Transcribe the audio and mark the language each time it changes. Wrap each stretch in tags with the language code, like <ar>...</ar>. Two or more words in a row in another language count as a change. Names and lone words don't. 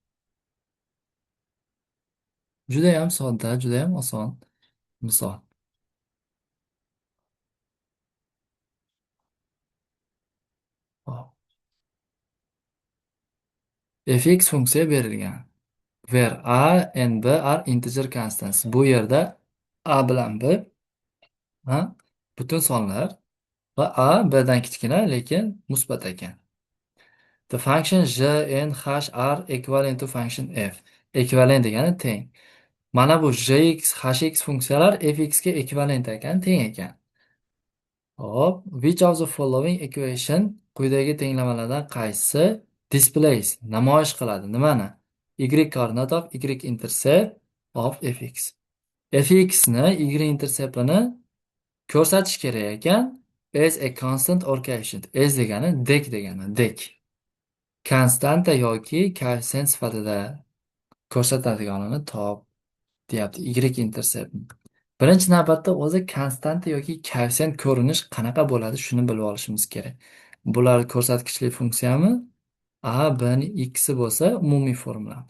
<uz>Juda ham sodda, juda ham oson misol. Hop. Fx funksiya berilgan.</uz> <en>Where a and b are integer constants.</en> <uz>Bu yerda a bilan b butun sonlar va a bdan kichkina lekin musbat ekan.</uz> <en>The function j and h are equivalent to function f.</en> <uz>Ekvivalent degani teng. Mana bu jx, hx funksiyalar fx ga ekvivalent ekan, teng ekan. Hop,</uz> <en>which of the following equation</en> <uz>quyidagi tenglamalardan qaysi displays namoyish qiladi nimani?</uz> <en>Y coordinate of y intercept of fx.</en> <uz>Fx ni y interceptini ko'rsatish kerak ekan</uz> <en>as a constant or coefficient.</en> <uz>As degani dek degani, dek. Konstanta yoki koeffitsient sifatida ko'rsatadiganini top deyapti y intercept. Birinchi navbatda o'zi konstanta yoki koeffitsient ko'rinish qanaqa bo'ladi shuni bilib olishimiz kerak. Bular ko'rsatkichli funksiyami? A, B ni x'i bo'lsa umumiy formulamiz.</uz>